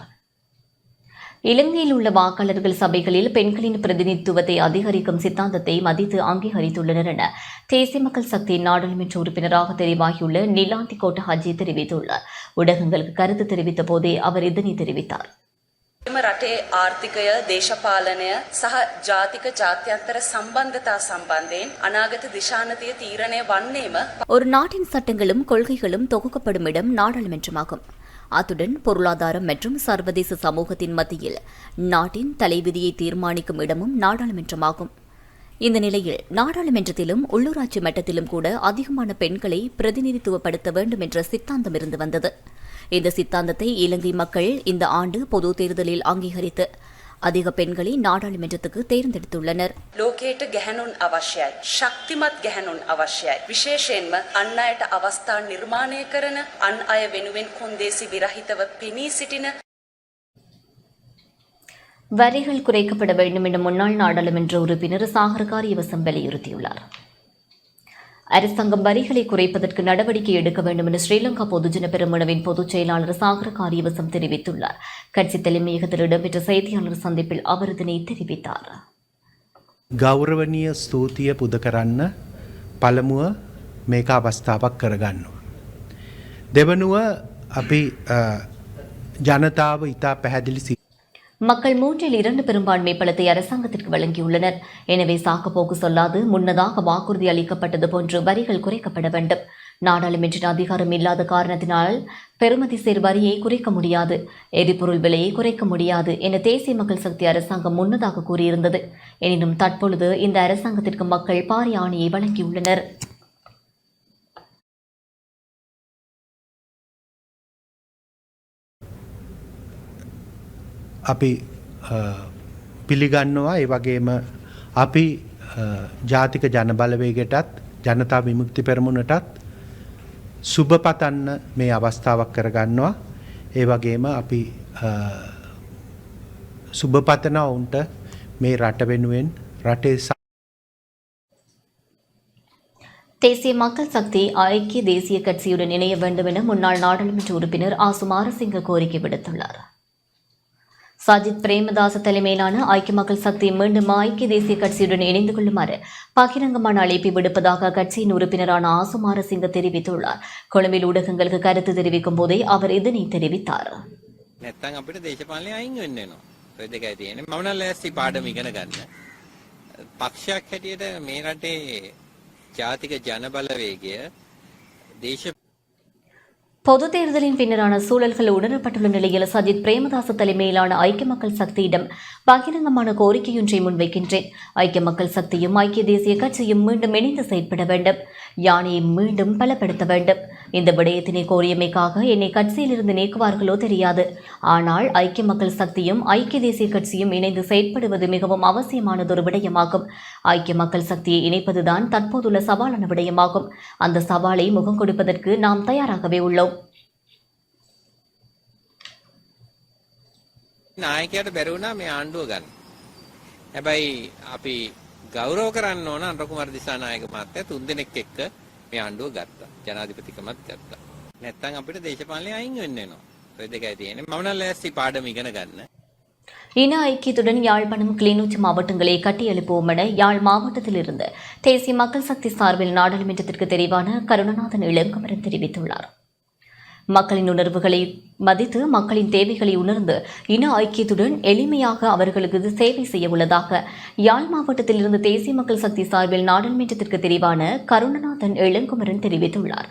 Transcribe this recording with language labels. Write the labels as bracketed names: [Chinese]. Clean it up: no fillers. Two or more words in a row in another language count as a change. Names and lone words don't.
[Tamil] இலங்கையில் உள்ள வாக்காளர்கள் சபைகளில் பெண்களின் பிரதிநிதித்துவத்தை அதிகரிக்கும் சித்தாந்தத்தை மதித்து அங்கீகரித்துள்ளனர் என தேசிய மக்கள் சக்தியின் நாடாளுமன்ற உறுப்பினராக தெரிவாகியுள்ள நிலாந்தி கோட்டஹாச்சி தெரிவித்துள்ளார். ஊடகங்களுக்கு கருத்து தெரிவித்த போதே அவர் இதனை தெரிவித்தார். [Sinhala] රටේ ආර්ථිකය දේශපාලනය සහ ජාතික ජාත්‍යන්තර සම්බන්ධතා සම්බන්ධයෙන් අනාගත දිශානතිය තීරණය වන්නේම [Tamil] ஒரு நாட்டின் சட்டங்களும் கொள்கைகளும் தொகுக்கப்படும் இடம் நாடாளுமன்றமாகும். அத்துடன் பொருளாதாரம் மற்றும் சர்வதேச சமூகத்தின் மத்தியில் நாட்டின் தலைவிதியை தீர்மானிக்கும் இடமும் நாடாளுமன்றமாகும். இந்த நிலையில் நாடாளுமன்றத்திலும் உள்ளூராட்சி மட்டத்திலும் கூட அதிகமான பெண்களை பிரதிநிதித்துவப்படுத்த வேண்டும் என்ற சித்தாந்தம் இருந்து வந்தது. இந்த சித்தாந்தத்தை இலங்கை மக்கள் இந்த ஆண்டு பொது தேர்தலில் அங்கீகரித்து அதிக பெண்களை நாடாளுமன்றத்துக்கு தேர்ந்தெடுத்துள்ளனர். [Sinhala] ලෝකයට ගැහැණුන් අවශ්‍යයි. ශක්තිමත් ගැහැණුන් අවශ්‍යයි. විශේෂයෙන්ම අන් අයට අවස්ථා නිර්මාණය කරන, අන් අය වෙනුවෙන් කොන්දේසි විරහිතව පෙනී සිටින [Tamil] வரிகள் குறைக்கப்பட வேண்டும் என முன்னாள் நாடாளுமன்ற உறுப்பினர் சாகர் காரியவசம் வலியுறுத்தியுள்ளார். அரசாங்கம் வரிகளை குறைப்பதற்கு நடவடிக்கை எடுக்க வேண்டும் என ஸ்ரீலங்கா பொதுஜன பெரமுனவின் பொதுச் செயலாளர் சாகர் காரியவசம் தெரிவித்துள்ளார். கட்சி தலைமையகத்தில் இடம்பெற்ற செய்தியாளர் சந்திப்பில் அவர் இதனை தெரிவித்தார். [Sinhala] ගෞරවනීය ස්තුතිය පුද කරන්න පළමුව මේක අවස්ථාවක් කරගන්නවා. දෙවනුව අපි ජනතාව ඉතා පැහැදිලි [Tamil] மக்கள் 2/3 பெரும்பான்மை பலத்தை அரசாங்கத்திற்கு வழங்கியுள்ளனர். எனவே சாக்குப்போக்கு சொல்லாது முன்னதாக வாக்குறுதி அளிக்கப்பட்டது போன்று வரிகள் குறைக்கப்பட வேண்டும். நாடாளுமன்ற அதிகாரம் இல்லாத காரணத்தினால் பெறுமதி சேர் வரியை குறைக்க முடியாது, எரிபொருள் விலையை குறைக்க முடியாது என தேசிய மக்கள் சக்தி அரசாங்கம் முன்னதாக கூறியிருந்தது. எனினும் தற்பொழுது இந்த அரசாங்கத்திற்கு மக்கள் பாரிய ஆணையை வழங்கியுள்ளனர். [Sinhala] අපි පිළිගන්නවා. ඒ වගේම අපි ජාතික ජනබලවේගයටත් ජනතා විමුක්ති පෙරමුණටත් සුබ පතන්න මේ අවස්ථාවක් කරගන්නවා. ඒ වගේම අපි සුබ පතනවා උන්ට මේ රට වෙනුවෙන් රටේ [Tamil] தேசிய மக்கள் சக்தி ஐக்கிய தேசிய கட்சியுடன் இணைய வேண்டும் என முன்னாள் நாடாளுமன்ற உறுப்பினர் ஆ சுமாரசிங்க கோரிக்கை விடுத்துள்ளார். சஜித் பிரேமதாச தலைமையிலான ஐக்கிய மக்கள் சக்தி மீண்டும் ஐக்கிய தேசிய கட்சியுடன் இணைந்து கொள்ளுமாறு பகிரங்கமான அழைப்பை விடுப்பதாக கட்சியின் உறுப்பினரான ஆசுமாரசிங்க தெரிவித்துள்ளார். கொழும்பில் ஊடகங்களுக்கு கருத்து தெரிவிக்கும் போதே அவர் இதனை தெரிவித்தார். [Sinhala] නැත්තම් අපිට දේශපාලනේ අයින් වෙන්න වෙනවා. ඔය දෙකයි තියෙන්නේ. මම නම් ලෑස්ති පාඩම ඉගෙන ගන්න. පක්ෂයක් හැටියට මේ රටේ ජාතික ජනබලවේගය දේශ [Tamil] பொது தேர்தலின் பின்னரான சூழல்கள் உணரப்பட்டுள்ள நிலையில் சஜித் பிரேமதாச தலைமையிலான ஐக்கிய மக்கள் சக்தியிடம் பகிரங்கமான கோரிக்கையொன்றை முன்வைக்கின்றேன். ஐக்கிய மக்கள் சக்தியும் ஐக்கிய தேசிய கட்சியும் மீண்டும் இணைந்து செயற்பட வேண்டும். யானையை மீண்டும் பலப்படுத்த வேண்டும். இந்த விடயத்தினை கோரியமைக்காக என்னை கட்சியிலிருந்து நீக்குவார்களோ தெரியாது. ஆனால் ஐக்கிய மக்கள் சக்தியும் ஐக்கிய தேசிய கட்சியும் இணைந்து செயற்படுவது மிகவும் அவசியமானதொரு விடயமாகும். ஐக்கிய மக்கள் சக்தியை இணைப்பதுதான் தற்போதுள்ள சவாலான விடயமாகும். அந்த சவாலை முகம் கொடுப்பதற்கு நாம் தயாராகவே உள்ளோம். [Sinhala] නායකයාට බැරි වුණා මේ ආණ්ඩුව ගන්න. හැබැයි අපි ගෞරව කරන්න ඕන අනුර කුමාර දිසානායක මහත්තයා 3 දෙනෙක් එක්ක මේ ආණ්ඩුව ගත්තා. ජනාධිපතිකමත් ගත්තා. නැත්තම් අපිට දේශපාලනේ අයින් වෙන්න වෙනවා. ඔය දෙකයි තියෙන්නේ. මම නම් ලෑස්ති පාඩම ඉගෙන ගන්න. [Tamil] இன ஐக்கியத்துடன் யாழ்ப்பாணம் கிளிநொச்சி மாவட்டங்களை கட்டியெழுப்புவோம் என யாழ் மாவட்டத்திலிருந்து தேசிய மக்கள் சக்தி சார்பில் நாடாளுமன்றத்திற்கு தெரிவான கருணநாதன் இளங்குமரன் தெரிவித்துள்ளார். மக்களின் உணர்வுகளை மதித்து மக்களின் தேவைகளை உணர்ந்து இன ஐக்கியத்துடன் எளிமையாக அவர்களுக்கு சேவை செய்ய உள்ளதாக யாழ் மாவட்டத்திலிருந்து தேசிய மக்கள் சக்தி சார்பில் நாடாளுமன்றத்திற்கு தெரிவான கருணநாதன் இளங்குமரன் தெரிவித்துள்ளார்.